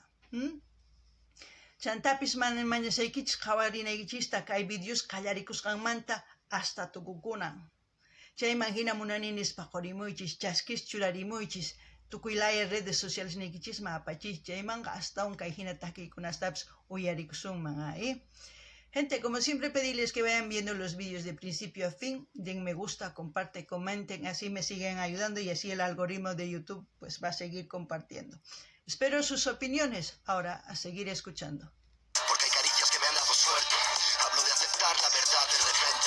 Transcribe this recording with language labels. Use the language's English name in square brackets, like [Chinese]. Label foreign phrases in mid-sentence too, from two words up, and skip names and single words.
[Quechua] Chantapis mañasaykichis qhawarinaykichista kay videos qallarikusqanmanta hasta tukukunan. Chayman hina munani nispa qorimuychis, chaskis churarimuychis, tukuy laya [Spanish] redes sociales [Quechua] niykichisman apachis, chaymanqa hasta kay hina takiykunastapis uyarikusunman. [Spanish] Gente, como siempre pedirles que vayan viendo los vídeos de principio a fin, den me gusta, comparten, comenten, así me siguen ayudando y así el algoritmo de YouTube pues va a seguir compartiendo. Espero sus opiniones. Ahora a seguir escuchando. Porque hay caricias que me han dado suerte. Hablo de aceptar la verdad de repente.